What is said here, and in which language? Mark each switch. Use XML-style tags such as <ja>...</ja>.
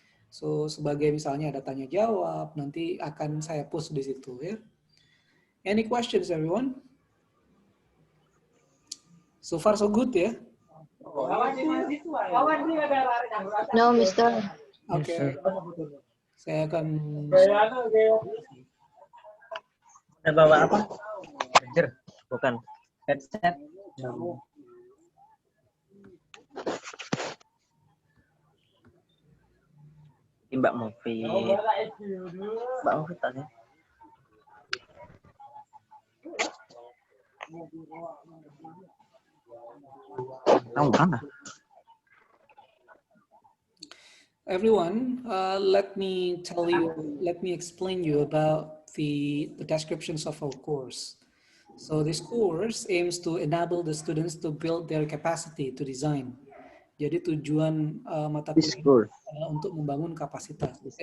<id>So, sebagai misalnya ada tanya jawab, nanti akan saya post di situ ya.</id> <en>Any questions everyone? So far so good ya? No, Mister.</en> <id>Oke. Saya akan Ada bawa apa? Charger, bukan headset. Mbak Mufid. Mbak Mufid tadi. Tahu mana?</id> <en>Everyone, let me explain you about the descriptions of our course. So this course aims to enable the students to build their capacity to design.</en> <id>Jadi tujuan mata kuliah adalah untuk membangun kapasitas.</id>